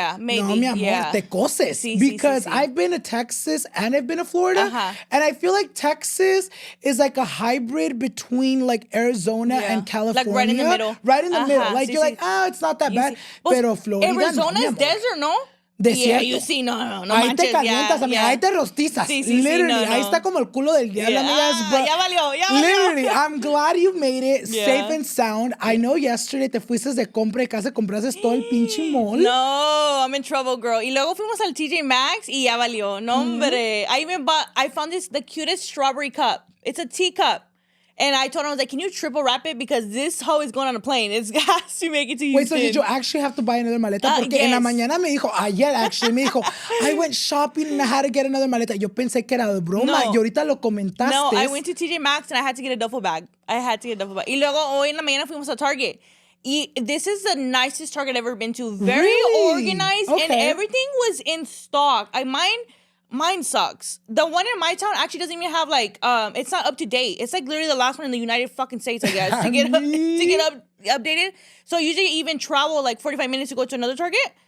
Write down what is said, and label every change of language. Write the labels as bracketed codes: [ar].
[en] maybe. [es] No, mi amor, te coses. [en] Because I've been to Texas and I've been to Florida. And I feel like Texas is like a hybrid between like Arizona and California. Like right in the middle. Right in the middle. Like you're like, it's not that bad. [es] Pero Florida, [en] Arizona is desert, no? [es] Desierto. [en] Yeah, you see, no [es] ahí manches, te calientas, amiga, ahí te rostizas. Literally, ahí está como el culo del diablo, amigas. [en] But [es] ya valió. [en] Literally, I'm glad you made it safe and sound. I know yesterday [es] te fuiste de compra y casi compraste todo el pinche mall. [en] No, I'm in trouble, girl. [es] Y luego fuimos al TJ Maxx y ya valió. No, hombre. [en] I found the cutest strawberry cup. It's a teacup. And I told him, I was like, can you triple wrap it? Because this hoe is going on a plane. It has to make it to Houston. Wait, so did you actually have to buy another maleta? [es] Porque en la mañana me dijo, ayer actually, me dijo, [en] I went shopping and I had to get another [es] maleta. Yo pensé que era de broma. Y ahorita lo comentaste. [en] No, I went to TJ Maxx and I had to get a duffel bag. [es] Y luego hoy en la mañana fuimos a Target. [en] This is the nicest Target I've ever been to. Very organized and everything was in stock. Mine sucks. The one in my town actually doesn't even have like it's not up to date. It's like literally the last one in the United fucking States, I guess, to get updated. So usually you even travel like 45 minutes to go to another Target